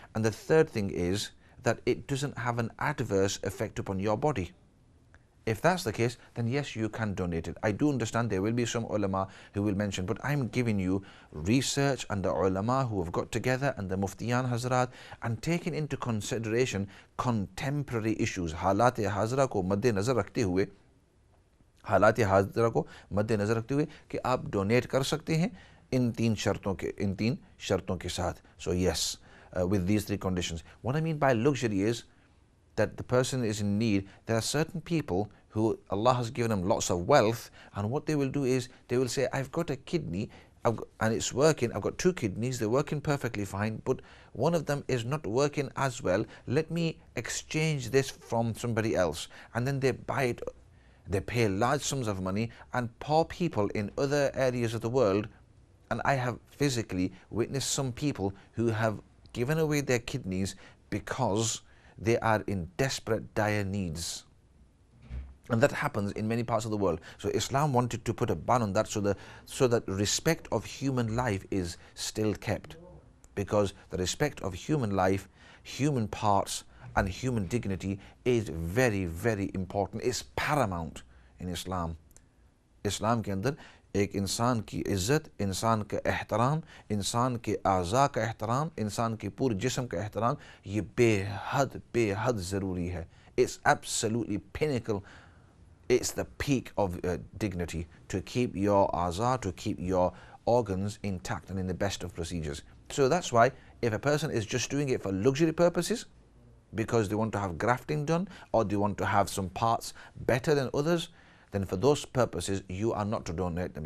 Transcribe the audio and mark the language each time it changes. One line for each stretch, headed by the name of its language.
English: And the third thing is that it doesn't have an adverse effect upon your body. If that's the case, then yes, you can donate it. I do understand there will be some ulama who will mention, but I'm giving you research and the ulama who have got together and the muftiyan hazrat and taken into consideration contemporary issues.
Hindi: हालात हाज़रा को मद्देनज़र रखते हुए, हालात हाज़रा को मद्देनज़र रखते हुए कि आप डोनेट कर सकते हैं इन 3 शर्तों के साथ.
English: So yes, with these 3 conditions. What I mean by luxury is that the person is in need. There are certain people who Allah has given them lots of wealth, and what they will do is they will say, I've got a kidney and it's working, I've got 2 kidneys, they're working perfectly fine, but one of them is not working as well, let me exchange this from somebody else. And then they buy it, they pay large sums of money, and poor people in other areas of the world, and I have physically witnessed some people who have given away their kidneys because they are in desperate, dire needs. And that happens in many parts of the world. So Islam wanted to put a ban on that so that respect of human life is still kept. Because the respect of human life, human parts and human dignity is very, very important. It's paramount in Islam.
Hindi: Islam के अंदर एक इंसान की इज़्ज़त, इंसान का एहतराम, इंसान के आज़ा का एहतराम, इंसान के पूरे जिस्म का एहतराम, ये बेहद ज़रूरी है.
English: It's absolutely pinnacle. It's the peak of dignity to keep your aza, to keep your organs intact and in the best of procedures. So that's why if a person is just doing it for luxury purposes, because they want to have grafting done or they want to have some parts better than others, then for those purposes you are not to donate them.